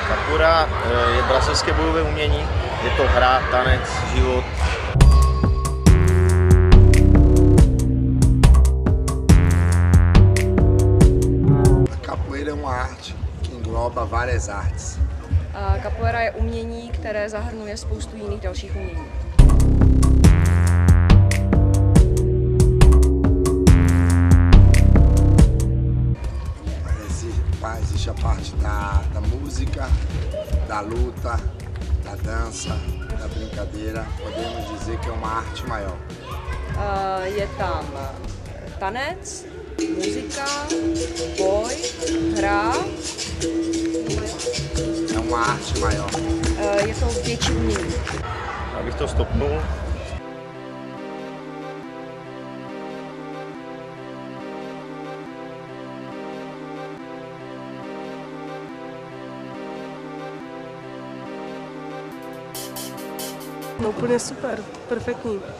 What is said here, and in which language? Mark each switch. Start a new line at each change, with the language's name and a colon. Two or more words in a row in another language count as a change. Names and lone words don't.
Czech: Capoeira je brazilské bojové umění, je to hra, tanec, život.
Portuguese: Capoeira é uma arte que engloba várias artes.
Czech: Capoeira je umění, které zahrnuje spoustu jiných dalších umění.
Portuguese: Existe a parte da música, da luta, da dança, da brincadeira. Podemos dizer que é uma arte maior.
Czech: Je tam tanec, muzika, boj, hra.
Portuguese: É uma arte maior.
Czech: Je to větší umění. Abych to stopnul. No úplně super, perfektní.